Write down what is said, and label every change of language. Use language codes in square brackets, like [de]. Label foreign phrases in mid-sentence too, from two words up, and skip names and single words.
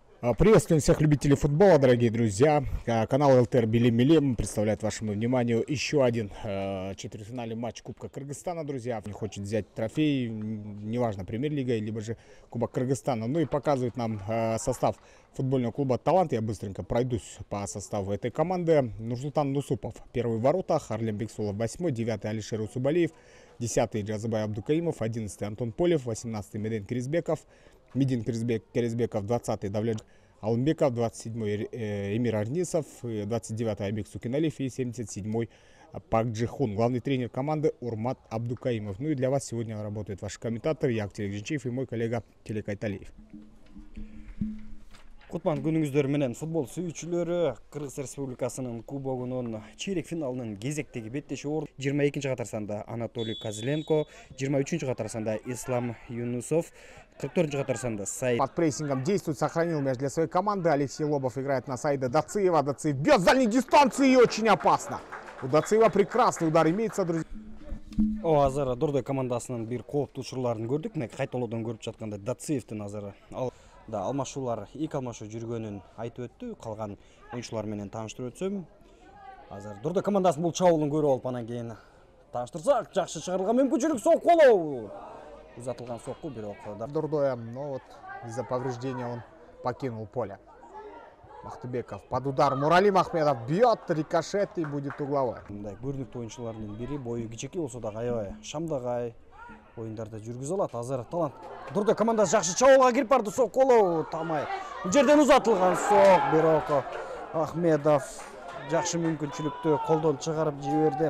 [ru] Приветствуем всех любителей футбола, дорогие друзья. Канал ЛТР Билим представляет вашему вниманию еще один четвертьфинальный матч Кубка Кыргызстана, друзья. Не хочет взять трофей, неважно, премьер-лига, либо же Кубок Кыргызстана. Ну и показывает нам состав футбольного клуба «Талант». Я быстренько пройдусь по составу этой команды. Нурсултан Нусупов, первый в воротах, Арлем Бексулов, 8-й, 9-й Алишер Усубалиев, 10-й Джазыбай Абдукаимов, 11-й Антон Полев, 18-й Меден Киризбеков, Медин Киризбеков, 20-й Давлет Алымбеков, 27-й Эмир Арнисов, 29-й Айбек Сукиналиев и 77-й Пак Джихун. Главный тренер команды Урмат Абдукаимов. Ну и для вас сегодня работает ваш комментатор Яктелек Жинчиев и мой коллега Телек Айталиев. [ky] Кутман күнүңүздөр менен футбол сүйүүчүлөрү, Кыргыз Республикасынын кубогунун чейрек финалынын кезектеги беттеши орун 22-чи катар санда Анатолий Козленко, 23-чү катар санда Ислам Юнусов, 44-чү катар санда Саид. [ru] Под прессингом действует, сохранил мяч для своей команды. Алексей Лобов играет на Саида Дациева. Дациев бьет с дальней дистанции и очень опасно. У Дациева прекрасный удар имеется, друзья. [ky] Азыр Дордой командасынын бир кооптуу учурларын көрдүк. Мына кайталоодон көрүп жатканда Дациевдин азыр алмашуулар, эки алмашуу жүргөнүн айтып өттү. Калган оюнчулар менен тааныштырып өтсөм, азыр Дордой командасынын бул чабуулун көрүп алып анан кийин тааныштырсак, жакшы чыгарылган мүмкүнчүлүк, сокку узатылган сокку, бирок Дордоя, [ru] но вот из-за повреждения он покинул поле. Мактыбеков под удар. Муралим Ахмедов бьет, рикошет и будет угловой. [ky] Мындай көрүнүктүү оюнчулардын бири, бою кичекей болсо да аябай шамдагай оюндарда жүргүзө алат. Азыр Талант Дордой командасы жакшы чабуулга кирип барды, сокку тамай. Бул жерден узатылган сок, бирок Ахмедов жакшы мүмкүнчүлүктү колдон чыгарып жиберди.